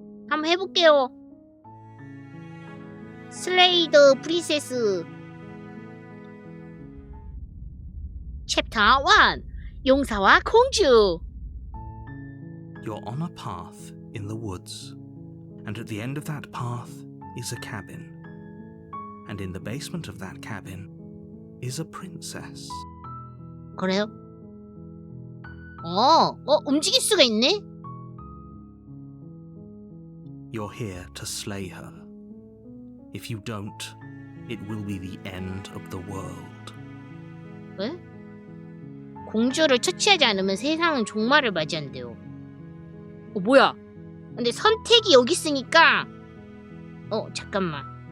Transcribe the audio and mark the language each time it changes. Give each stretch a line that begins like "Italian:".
Korean: 한번 해볼게요. 슬레이더 프린세스 챕터 1 용사와 공주.
English: You're on a path in the woods, and at the end of that path is a cabin. And in the basement of that cabin is a princess.
Korean: 그래요? 움직일 수가 있네?
English: You're here to slay her. If you don't, it will be the end of the world.
Korean: 왜? 공주를 처치하지 않으면 세상은 종말을 맞이한대요. 뭐야? 근데 선택이 여기 있으니까 잠깐만.